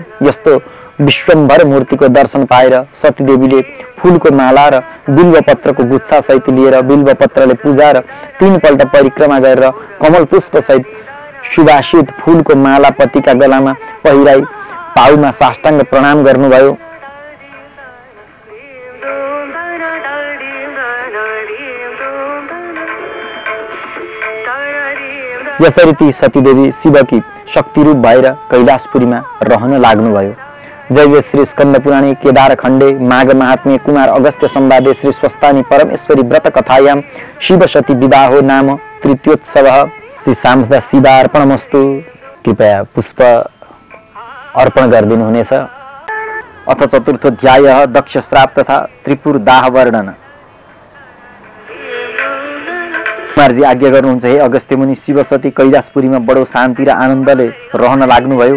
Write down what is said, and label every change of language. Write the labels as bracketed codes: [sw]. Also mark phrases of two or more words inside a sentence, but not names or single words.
[ne] यस्तो विश्वम्भर मूर्तिको दर्शन पाएर सतीदेवीले फूलको माला र बिल्वपत्रको गुच्छा सहित लिएर बिल्वपत्रले पूजा र 3 पल्ट परिक्रमा गरेर कमल पुष्प सहित सुवासित फूलको माला पतिका गलामा पहिराई पाउमा साष्टाङ्ग प्रणाम गर्नुभयो। यसरी ती सतीदेवी शिवकी शक्तिरूप भएर कैलाशपुरीमा रहन लाग्नुभयो। [sa] जय जय श्री स्कंद पुराणे केदार खण्डे माघ महात्म्य कुमार अगस्त्य संवादे श्री स्वस्तानी परमेश्वरी व्रत कथायां शिव सती विवाहो नाम तृतीयोत्सवः। श्री सामदा शिवार्पणमस्तु। [ne] कृपया पुष्प अर्पण गरिदिनु हुनेछ। [sa] अथ चतुर्थोध्यायः दक्ष श्राप तथा त्रिपुर दाह वर्णन। [ne] कुमारजी आज्ञा गर्नुहुन्छ, हे अगस्त्य मुनि, शिव सती कैलाशपुरीमा बडो शान्ति र आनन्दले रहन लाग्नुभयो।